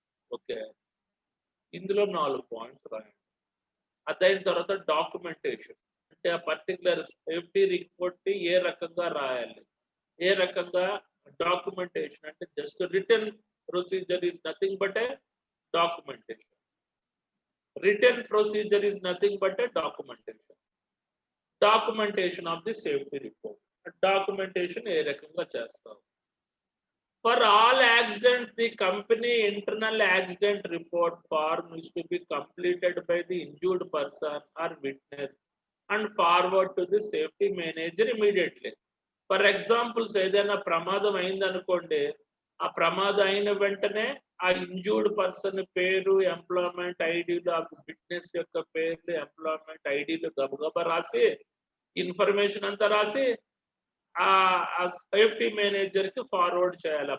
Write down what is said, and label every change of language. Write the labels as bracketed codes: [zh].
[te] Okay, ఇందులో 4 points రాయండి. అదైన తర్వాత డాక్యుమెంటేషన్ అంటే ఆ పర్టికులర్ సేఫ్టీ రిపోర్ట్ ఏ రకంగా రాయాలి, ఏ రకంగా డాక్యుమెంటేషన్ అంటే [en] Just return procedure is nothing but a documentation. Return procedure is nothing but a documentation. Documentation of the safety report, documentation [te] ఏ రకంగా చేస్తాం. [en] For all accidents, the company internal accident report form is to be completed by the injured person or witness and forward to the safety manager immediately. For example, [te] ఏదైనా ప్రమాదం అయిందనుకోండి, ఆ ప్రమాదం అయిన వెంటనే ఆ ఇంజూర్డ్ పర్సన్ పేరు, ఎంప్లాయ్మెంట్ ఐడీలు, ఆ విట్నెస్ యొక్క పేర్లు, ఎంప్లాయ్మెంట్ ఐడీలు గబగబా రాసి ఇన్ఫర్మేషన్ అంతా రాసి ఆ సేఫ్టీ మేనేజర్ కి ఫార్వర్డ్ చేయాలి.